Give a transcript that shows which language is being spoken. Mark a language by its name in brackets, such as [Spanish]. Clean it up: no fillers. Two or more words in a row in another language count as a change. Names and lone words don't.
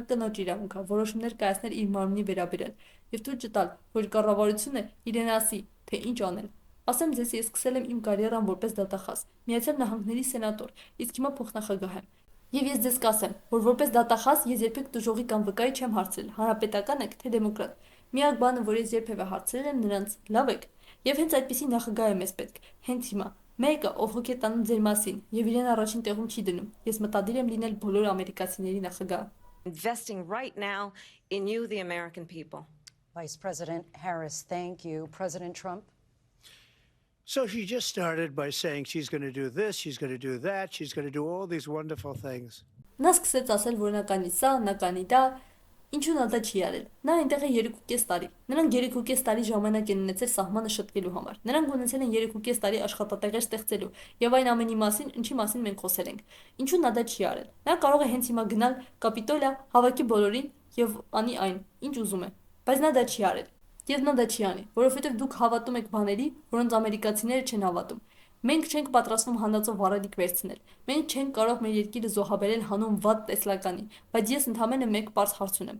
[Armenian] կնոջ իրավունքը, որոշումներ կայացնել իր մարմնի վերաբերյալ եւ թույլ չտալ, որ կառավարությունը իրեն ասի, թե ինչ անել։ Ասեմ ձեզ, ես սկսել եմ իմ կարիերան որպես դատախազ, Միացյալ Նահանգների սենատոր, իսկ հիմա փոխնախագահ եմ։ Եվ ես ձեզ կասեմ, որ որպես դատախազ ես երբեք դժողի կամ վկայի չեմ հարցրել, հանրապետական եք թե դեմոկրատ։ Միակ բանը, որ ես երբևէ հարցրել եմ նրանց, լավ եք։ Եվ հենց այդպիսի նախագահ է մեզ պետք, հենց հիմա։ Մեկը, ով հոգ է տանում ձեր մասին, եւ իրեն առաջին տեղում չի դնում։ Ես մտադիր եմ լինել բոլոր ամերիկացիների նախագահ։ [English] Investing right now in you, the American people. Vice President Harris, thank you. President Trump? So she just started by saying she's going to do this, she's going to do that, she's going to do all these wonderful things. [Armenian] Նա սկսեց ասել, որ նա կանի սա, նա կանի դա, ինչու նա դա չի արել։ Նա այնտեղ է 2.5 տարի։ Նրանք 2.5 տարի ժամանակ են ունեցել սահմանը շտկելու համար։ Նրանք ունեցել են 2.5 տարի աշխատատեղեր ստեղծելու եւ այն ամենի մասին, ինչի մասին մենք խոսել ենք։ Ինչու նա դա չի արել։ Նա կարող է հենց հիմա գնալ Կապիտոլիա, հավաքի բոլորին եւ անի այն, ինչ ուզում է։ Բայց նա դա չի արել։ Եվ նա դա չի անի, որովհետև դուք հավատում եք բաների, որոնց ամերիկացիները չեն հավատում։ Մենք չենք պատրաստվում հանդածով վառելիք վերցնել։ Մենք չենք կարող մեր երկիրը զոհաբերել հանուն վատ տեսլականի, բայց ես ընդհանրապես մեկ պարզ հարց ունեմ.